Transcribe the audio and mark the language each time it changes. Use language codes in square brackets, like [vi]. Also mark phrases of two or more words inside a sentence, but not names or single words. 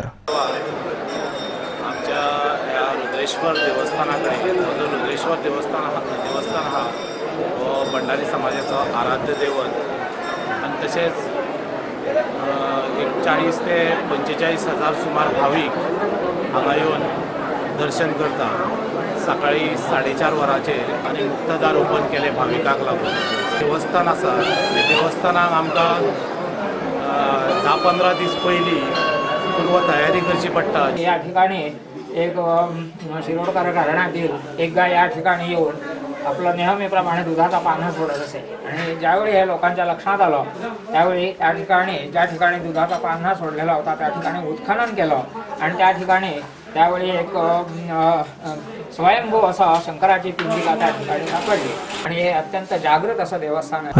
[kok] आमच्या ह्या रुद्रेश्वर देवस्थानाकडे जो रुद्रेश्वर देवस्थान हा हो भंडारी समाजाचो आराध्य दैवत आणि तसेच 40 ते 45 हजार सुमार भाविक हांगा येवन दर्शन करता. सकाळी 4:30 वरांचेर आनी मुक्तदार ओपन केले भाविकांक लागून. देवस्थान आसा ते देवस्थानाक आमकां 10-15 दीस पयलीं पूर्व तयारी करची पडटा. [mr] या ठिकाणी एक शिरोडकर घराण्यातील एक गाय या ठिकाणी येऊन आपलं नेहमीप्रमाणे दुधाचा पान्हा सोडत असे आणि ज्यावेळी हे लोकांच्या लक्षात आलं त्यावेळी त्या ठिकाणी ज्या ठिकाणी दुधाचा पान्हा सोडलेला होता त्या ठिकाणी उत्खनन केलं आणि त्या ठिकाणी त्यावेळी एक स्वयंभू असं शंकराची पिंडिका त्या ठिकाणी सापडली आणि हे अत्यंत जागृत असं देवस्थान आहे.